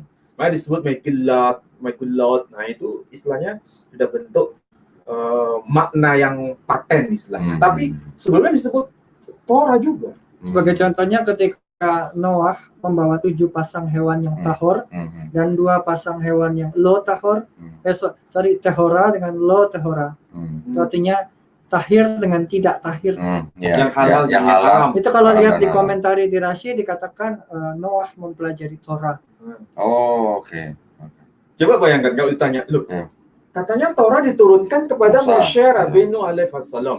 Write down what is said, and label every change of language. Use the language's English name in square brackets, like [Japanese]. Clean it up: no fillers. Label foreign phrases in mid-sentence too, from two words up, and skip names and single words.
[Indonesian] Makanya disebut Megillot. Nah, itu istilahnya sudah bentuk makna yang paten istilahnya. Tapi sebelumnya disebut Torah juga. Sebagai contohnya ketika Noah membawa 7 pasang hewan yang tahor dan 2 pasang hewan yang [Hebrew] לא טהור, [Indonesian] tehora dengan [Hebrew] לא טהורה. [Indonesian] Itu artinya tahir dengan tidak tahir. Yang halal, yang haram. Itu kalau lihat di komentari di Rashi dikatakan Noah mempelajari Torah. Oke. Coba bayangkan kalau ditanya, loh, katanya Torah diturunkan kepada Moshe Rabbeinu alaihissalam.